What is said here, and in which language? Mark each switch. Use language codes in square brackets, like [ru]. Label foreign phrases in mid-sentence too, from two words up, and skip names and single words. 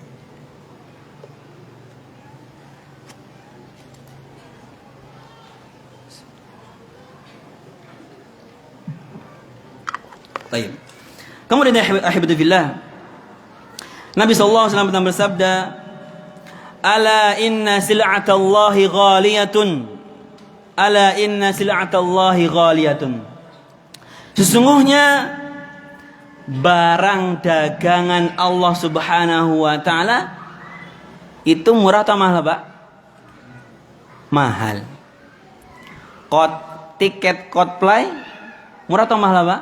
[id] Baik. Kemudian [ar] أحبتي في الله, [id] Nabi [ar] صلى الله عليه وسلم [id] pernah bersabda, [ar] "ألا إن سلعة الله غالية. ألا إن سلعة الله غالية." [id] Sesungguhnya barang dagangan Allah [ar] سبحانه وتعالى [id] itu murah atau mahal, Pak? Mahal. Tiket Coldplay murah atau mahal, Pak?